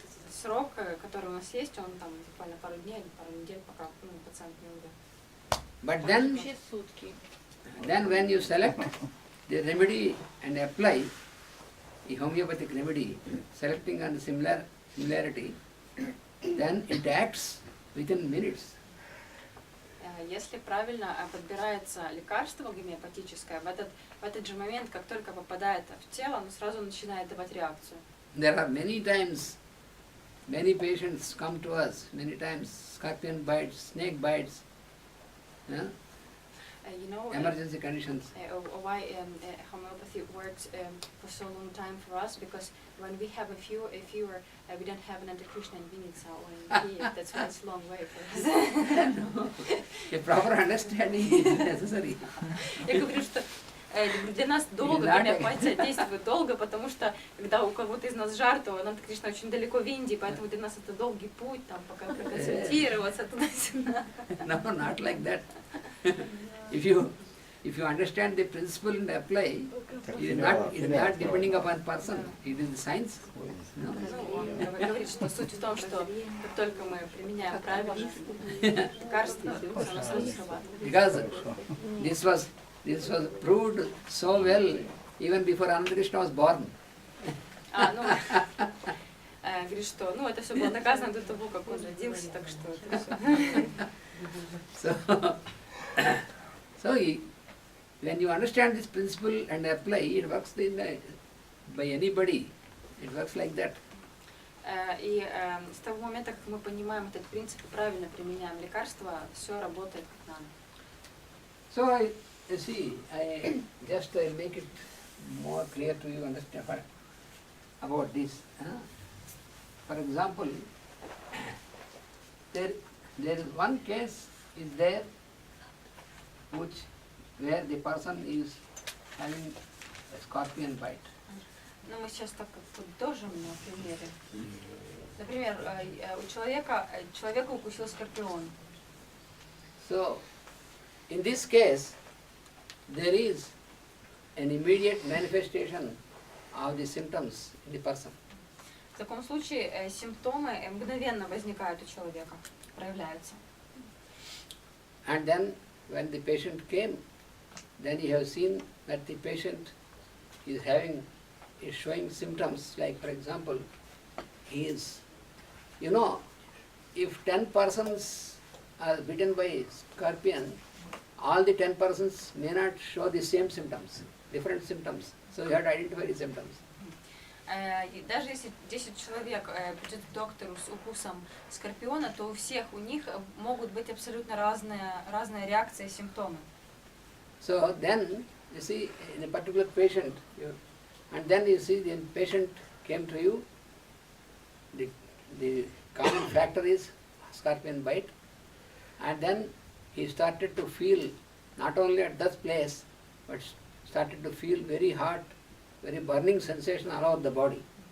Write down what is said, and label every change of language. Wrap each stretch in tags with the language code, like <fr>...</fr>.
<ru>Срок, который у нас есть, он там буквально пару дней или пару недель, пока пациент не умрет.</ru> <en>But</en> <ru>Вообще сутки.</ru> <en>then when you select the remedy and apply the homeopathic remedy, selecting on the similarity, then it acts within minutes.</en> <ru>Если правильно подбирается лекарство гомеопатическое, в этот же момент, как только попадает в тело, оно сразу начинает давать реакцию.</ru> <en>There are many times, many patients come to us, many times scorpion bites, snake bites, You know, emergency conditions. why homeopathy works for so long time for us, because when we have a fever, we don't have Ananta Krishna in Vinitsa or in Kiev. That's why it's a long way for us. A proper understanding is necessary.</en> <ru>Я говорю, что для нас долго гомеопатия действует долго, потому что когда у кого-то из нас жар, то Ананта Кришна очень далеко в Индии, поэтому для нас это долгий путь, там, пока проконсультироваться туда-сюда.</ru> <en>No, not like that. If you understand the principle and apply, it is not depending upon person, it is the science. No?</en> <ru>Он говорит, что суть в том, что как только мы применяем правильно лекарство, оно сразу срабатывает.</ru> <en>Because this was proved so well even before Ananta Krishna was born.</en> <ru>Говорит, что это все было доказано до того, как он родился, так что это все.</ru> <en>So when you understand this principle and apply, it works by anybody. It works like that.</en> <ru>И с того момента, как мы понимаем этот принцип и правильно применяем лекарства, все работает как надо.</ru> <en>So you see, I make it more clear to you understand about this. For example, there is one case is there where the person is having a scorpion bite.</en> <ru>Ну, мы сейчас так подытожим на примере. Например, человека укусил скорпион.</ru> <en>So, in this case, there is an immediate manifestation of the symptoms in the person.</en> <ru>В таком случае симптомы мгновенно возникают у человека, проявляются.</ru> <en>And then, when the patient came, then you have seen that the patient is showing symptoms, like for example, he is, if 10 persons are bitten by scorpion, all the 10 persons may not show the same symptoms, different symptoms. So you have to identify the symptoms.</en> <ru>Даже если 10 человек придет к доктору с укусом скорпиона, то у них могут быть абсолютно разные реакции и симптомы.</ru> <en>So then, you see, in a particular patient, and then you see the patient came to you, the common factor is scorpion bite, and then he started to feel, not only at that place, but started to feel very hot, very burning sensation all over the body.</en>